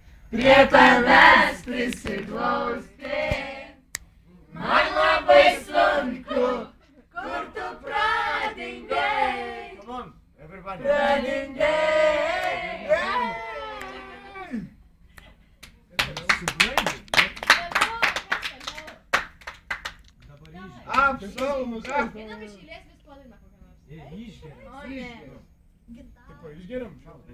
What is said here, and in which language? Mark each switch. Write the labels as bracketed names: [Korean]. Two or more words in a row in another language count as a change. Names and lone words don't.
[Lithuanian] prie tavęs prisiglausti. Man labai sunku, kur tu pradingai. [English] Come on, everybody. [Lithuanian] Pradingai. Absoliumus. Einam iš eilės vis po dainą kokią nors. Tipo, išgeriam šaltą.